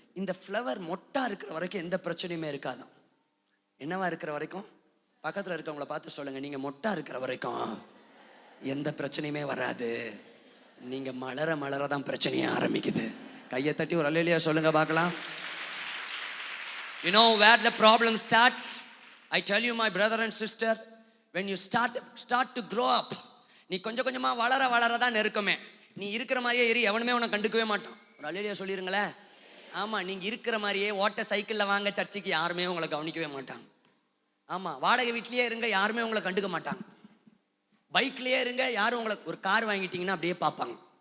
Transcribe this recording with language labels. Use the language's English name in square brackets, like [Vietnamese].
[Tamil] இந்த ஃப்ளவர் மொட்டா இருக்கிற வரைக்கும் எந்த பிரச்சனையுமே இருக்காதான். என்னவா இருக்கிற வரைக்கும்? பக்கத்துல இருக்கவங்கள பார்த்து சொல்லுங்க, நீங்க மொட்டா இருக்கிற வரைக்கும் எந்த பிரச்சனையுமே வராது. நீங்க மலர மலரதான் பிரச்சனையே ஆரம்பிக்குது. கையை தட்டி ஒரு அல்லேலூயா சொல்லுங்க பார்க்கலாம். [English] You know where the problem starts? I tell you my brother and sister, when you start to grow up, [Tamil] நீ கொஞ்சம் கொஞ்சமா வளர வளரதான் நெருக்கமே. நீ இருக்கிற மாதிரியே இரு, எவனுமே உன்னை கண்டுக்கவே மாட்டான். ஒரு அல்லேலூயா சொல்லிருங்களேன். ஆமா, நீங்க இருக்கிற மாதிரியே ஓட்ட சைக்கிள்ல வாங்க சர்ச்சுக்கு யாருமே உங்களை கவனிக்கவே மாட்டாங்க. ஆமா, வாடகை வீட்லயே இருங்க, யாருமே உங்களை கண்டுக்க மாட்டாங்க. பைக்லயே இருங்க, யாரும் உங்களை, ஒரு கார் வாங்கிட்டீங்கன்னா அப்படியே பார்ப்பாங்க.